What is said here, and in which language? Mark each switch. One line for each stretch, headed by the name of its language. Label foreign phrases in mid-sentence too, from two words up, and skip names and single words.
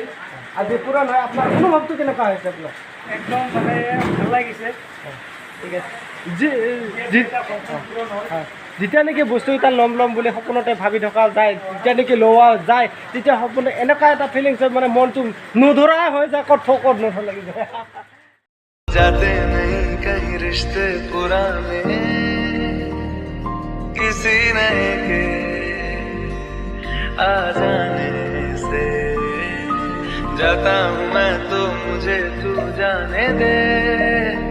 Assamese: আজি পূৰণ হয় আপোনাৰ অনুভৱটো কেনেকুৱা হৈছে আপোনাৰ একদম মানে ভাল লাগিছে ঠিক আছে যেতিয়া নেকি বস্তু এটা ল'ম বুলি সপোনতে ভাবি থকা যায় যেতিয়া নেকি লোৱা যায় তেতিয়া সপোন এনেকুৱা এটা ফিলিংছ হয় মানে মনটো নধৰা হৈ যায় ক'ত নধৰ লাগি যায়
Hindi: जाते नहीं कहीं रिश्ते पुराने किसी नए के आ जाने से जाता हूँ मैं तो मुझे तू जाने दे